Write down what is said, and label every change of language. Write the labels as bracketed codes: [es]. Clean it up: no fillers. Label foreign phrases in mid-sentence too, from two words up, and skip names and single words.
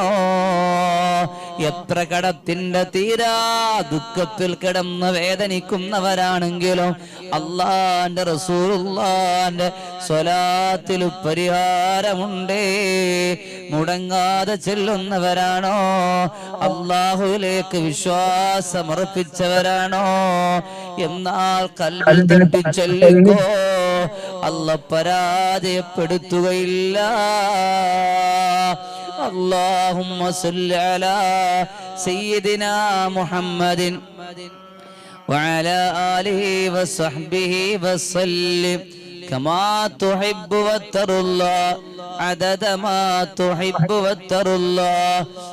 [ml] എത്ര കടത്തിന്റെ തീരാ ദുഃഖത്തിൽ കിടന്ന് വേദനിക്കുന്നവരാണെങ്കിലും അല്ലാഹുവിന്റെ റസൂലുള്ളാഹിന്റെ സ്വലാത്തിൽ പരിഹാരമുണ്ടേ. മുടങ്ങാതെ ചെല്ലുന്നവരാണോ? അല്ലാഹുവിലേക്ക് വിശ്വാസമർപ്പിച്ചവരാണോ? എന്നാൽ കൽബിൽ തട്ടി ചൊല്ലിക്കോ, അല്ലാഹു പരാജയപ്പെടുത്തുകയില്ല. [ar] اللهم صل على سيدنا محمد وعلى آله وصحبه وسلم كما تحب وترضى عدد ما تحب وترضى.